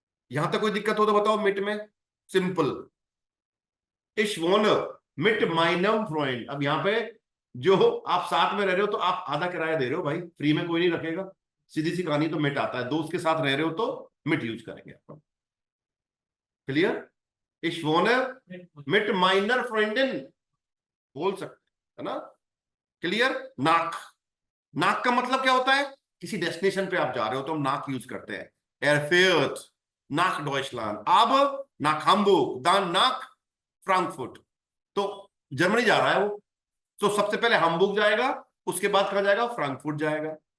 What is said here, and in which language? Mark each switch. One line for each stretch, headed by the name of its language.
Hindi: यहां तक कोई दिक्कत हो तो बताओ मिट में, सिंपल।
German: इश वोन मिट माइनम फ्रोइंड,
Hindi: अब यहां पे जो आप साथ में रह रहे हो तो आप आधा किराया दे रहे हो भाई, फ्री में कोई नहीं रखेगा, सीधी सी कहानी, तो मिट आता है, दोस्त के साथ रह रहे हो तो मिट यूज करेंगे। Clear?
German: Ich wohne mit meiner Freundin,
Hindi: बोल सकते है ना। क्लियर? नाक, नाक का मतलब क्या होता है? किसी डेस्टिनेशन पे आप जा रहे हो तो हम नाक यूज करते हैं,
German: er fährt nach Deutschland, aber nach Hamburg, dann nach Frankfurt,
Hindi: तो जर्मनी जा रहा है वो, तो सबसे पहले hamburg जाएगा, उसके बाद कहां जाएगा? फ्रैंकफर्ट जाएगा।